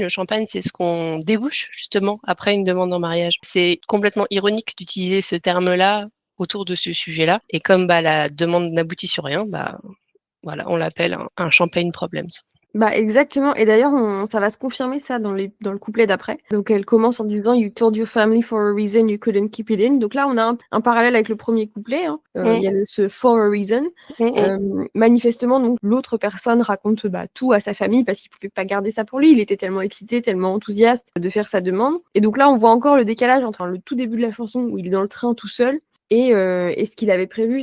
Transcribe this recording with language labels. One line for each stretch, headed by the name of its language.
French: Le champagne, c'est ce qu'on débouche justement après une demande en mariage. C'est complètement ironique d'utiliser ce terme-là autour de ce sujet-là. Et comme la demande n'aboutit sur rien, voilà, on l'appelle un champagne problems. Exactement. Et d'ailleurs, ça va se confirmer ça dans le couplet d'après. Donc elle commence en disant
English: You told your family for a reason you couldn't keep it in.
French: Donc là, on a un parallèle avec le premier couplet. Hein. Il y a ce
English: for a reason.
French: Manifestement, donc l'autre personne raconte tout à sa famille parce qu'il pouvait pas garder ça pour lui. Il était tellement excité, tellement enthousiaste de faire sa demande. Et donc là, on voit encore le décalage entre le tout début de la chanson où il est dans le train tout seul et ce qu'il avait prévu.